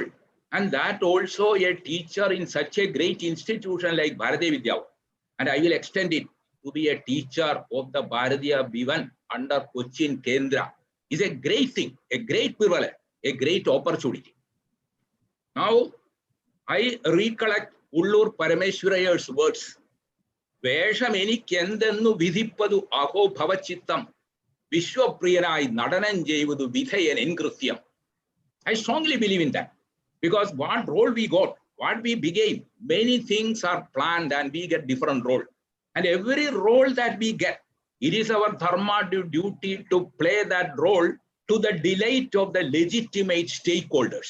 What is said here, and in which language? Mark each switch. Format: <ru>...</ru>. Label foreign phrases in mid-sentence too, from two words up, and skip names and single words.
<en>And that also a teacher in such a great institution like Bharatiya Vidya. And I will extend it to be a teacher of the Bharatiya Bhavan under Kochi Kendra is a great thing, a great privilege, a great opportunity. Now, I recollect Ullur Parameshwaraya's words.</en> <ml>വേഷമേനി കെന്തെന്നു വിധിപ്പതു ഹാ ഭവച്ചിത്തം വിശ്വപ്രിയനായ് നടനം ചെയ്വതു വിദ്വാൻ എൻകൃത്യം.</ml> <en>I strongly believe in that because what role we got, what we became, many things are planned and we get different role. And every role that we get, it is our dharma duty to play that role to the delight of the legitimate stakeholders.</en>